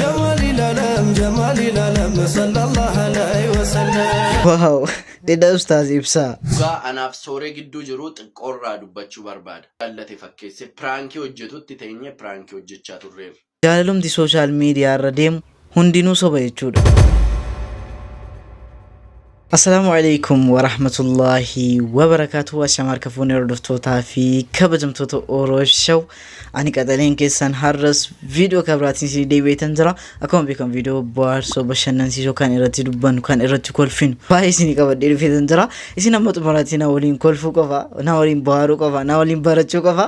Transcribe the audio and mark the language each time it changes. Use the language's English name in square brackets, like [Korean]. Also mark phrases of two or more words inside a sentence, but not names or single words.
[Oromo] Waaw, dheedaa ustaaz ibsaa. Dhugaa anaaf sooree gidduu jiru xiqqoorraa dubbachuu barbaada. Jaallatee fakkeesse piraankii hojjetutti teenyee piraankii hojjechaa turreerra. Jaalalumti [English] sooshaal miidiyaa [Oromo] irra deemu hundinuu soba jechuudha. [Arabic] Assalamu alaikum wa rahmatullahi wa barakatuhu. [Oromo] Ashamar kafuuni hordoftoota fi kabajamtoota Oromoo Show. Ani qaxaleen keessan har'as viidiyoo kabraatiin si deebi'eetan jira. Akkuma beekamu viidiyoo bohaarsoo bashannansiisoo kan irratti dubbannu kan irratti kolfinu baay'ee isin qabadhee dhufeetan jira. Isin amma xumuraatti na waliin kolfuu qofa, na waliin bohaaruu qofa, na waliin barachuu qofa.